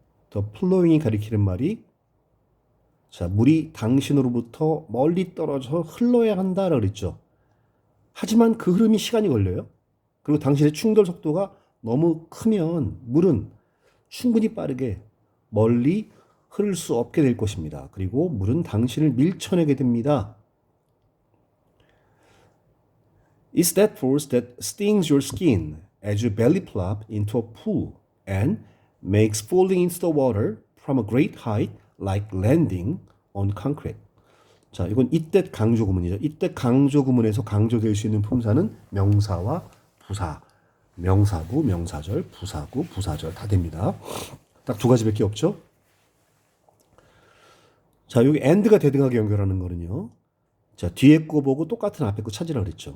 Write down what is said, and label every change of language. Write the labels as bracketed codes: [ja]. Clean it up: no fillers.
[ko] 더 flowing이 가리키는 말이 자, 물이 당신으로부터 멀리 떨어져 흘러야 한다라고 그랬죠. 하지만 그 흐름이 시간이 걸려요. 그리고 당신의 충돌 속도가 너무 크면 물은 충분히 빠르게 멀리 흐를 수 없게 될 것입니다. 그리고 물은 당신을 밀쳐내게 됩니다. [en] It's that force that stings your skin as you belly plop into a pool and makes falling into the water from a great height like landing on concrete. [ko] 자, 이건 이때 강조 구문이죠. 이때 강조 구문에서 강조될 수 있는 품사는 명사와 부사. 명사구, 명사절, 부사구, 부사절 다 됩니다. 딱 두 가지밖에 없죠. 자, 여기 and가 대등하게 연결하는 거는요. 자, 뒤에 거 보고 똑같은 앞에 거 찾으라 그랬죠.